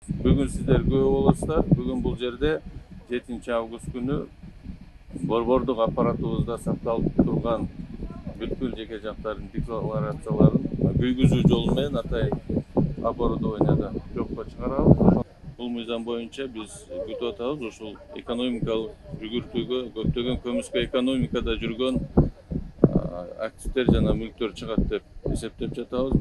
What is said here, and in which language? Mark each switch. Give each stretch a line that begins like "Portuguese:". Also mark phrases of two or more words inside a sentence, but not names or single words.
Kazakh: Бүгін сіздер көп боласыздар.
Kyrgyz: Бүгін бұл жерде 7 август күні борбордук аппаратыбызда сакталып турган бүткүл жеке жактардын декларацияларын күйгүзүү жолу менен атайын оборудованияда жокко чыгарабыз. Бул мыйзам боюнча биз күтүп атабыз. Ушул экономикалык жүгүртүүгө көптөгөн көмүскө экономикада жүргөн активдер жана мүлктөр чыгат деп эсептеп жатабыз.